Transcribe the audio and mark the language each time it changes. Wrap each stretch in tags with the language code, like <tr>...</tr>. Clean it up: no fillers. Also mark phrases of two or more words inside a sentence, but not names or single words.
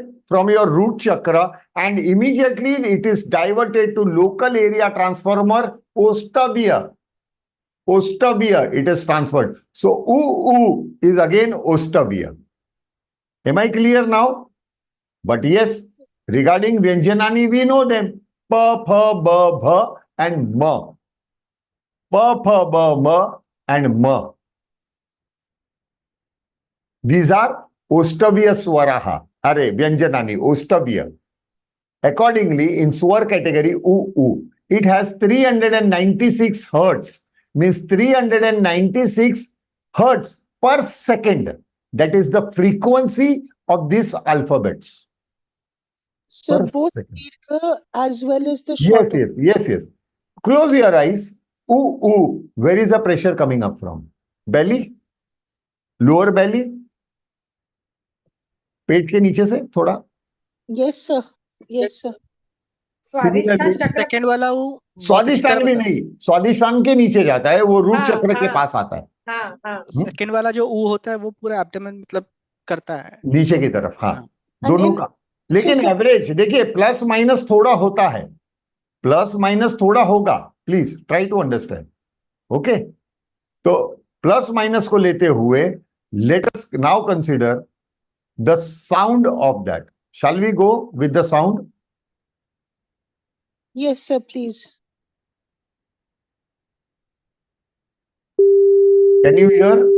<en>From your root chakra, and immediately it is diverted to local area transformer, Ostavya. Ostavya, it is transferred. So, U is again Ostavya. Am I clear now? But yes, regarding Vyanjanani, we know them. Pa, pha, ba, bha, and ma. Pa, pha, ba, ma, and ma. These are</en> <sa>ओष्ठ्य स्वराः.</sa> <en>Are Vyanjanani, Ostavya. Accordingly, in Swar category, U, it has 396 hertz. Means 396 hertz per second. That is the frequency of these alphabets. So both Dirgha as well as the short. Yes. Close your eyes. U. Where is the pressure coming up from? Belly? Lower belly?</en> <hi>पेट के नीचे से थोड़ा?</hi> <en>Yes, sir. Yes, sir.</en> <hi>सेकंड वाला वो स्वादिष्टान भी नहीं, स्वादिष्टान के नीचे जाता है, वो रूट चक्र के पास आता है. सेकंड वाला जो ऊ होता है वो पूरा एब्डोमेन मतलब करता है नीचे की तरफ. हाँ, दोनों का. लेकिन एवरेज देखिए,</hi> <en>plus minus</en> <hi>थोड़ा होता है,</hi> <en>plus minus</en> <hi>थोड़ा होगा.</hi> <en>Please try to understand. ओके, तो plus minus</en> <hi>को लेते हुए</hi> <en>let us now consider the sound of that. Shall we go with the sound? Yes, sir, please. Can you hear?</en>